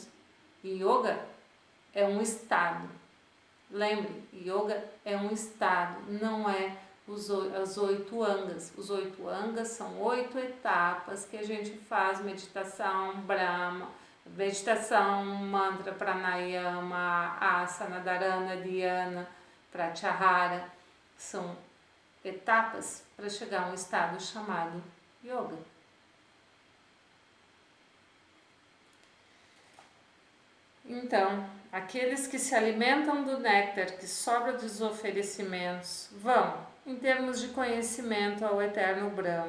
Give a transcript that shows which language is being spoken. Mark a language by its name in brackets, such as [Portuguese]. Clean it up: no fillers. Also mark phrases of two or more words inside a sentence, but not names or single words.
[Portuguese] Yoga é um estado. Lembre, yoga é um estado, não é as 8 angas. Os 8 angas são 8 etapas que a gente faz: meditação, Brahma, meditação, [Sanskrit] mantra, pranayama, asana, dharana, dhyana, pratyahara. [Portuguese] São etapas para chegar a um estado chamado yoga. Então, aqueles que se alimentam do néctar que sobra dos oferecimentos vão, em termos de conhecimento, ao eterno Brahma.